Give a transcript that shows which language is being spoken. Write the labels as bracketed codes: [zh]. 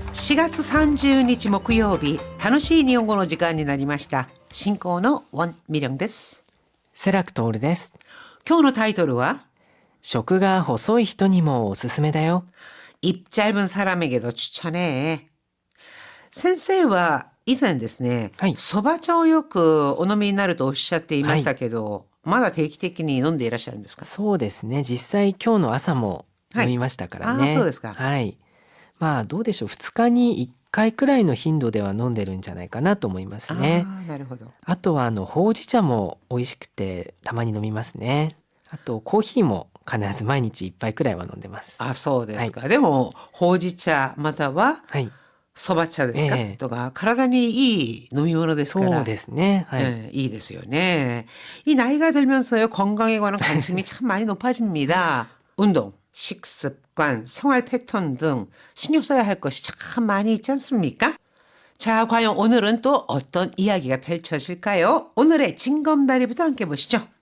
[ja] 4月30日木曜日、楽しい日本語の時間になりました。進行のウォン・ミリョンです。セラクトールです。今日のタイトルは食が細い人にもおすすめだよ。 [ko] 입짧은 사람에게도 추천해。 [ja] 先生は以前ですね、はいそば茶をよくお飲みになるとおっしゃっていましたけど、まだ定期的に飲んでいらっしゃるんですか？そうですね。実際今日の朝も飲みましたからね。はいあーそうですかはい。まあどうでしょう。 2日に1回くらいの頻度では飲んでるんじゃないかなと思いますね。ああ、なるほど。あとはほうじ茶も美味しくてたまに飲みますね。あとコーヒーも必ず毎日1杯くらいは飲んでます。あ、そうですか。でも、ほうじ茶またははい。そば茶ですか、ええとか体にいい飲み物ですから。そうですね。はい。 이ですよね. [ko] 이 나이가 들면서요 건강에 관한 관심이 참 많이 높아집니다. 운동, 식습관, 생활 패턴 등 신경 써야 할 것이 참 많이 있지 않습니까? 자, 과연 오늘은 또 어떤 이야기가 펼쳐질까요? 오늘의 징검다리부터 함께 보시죠.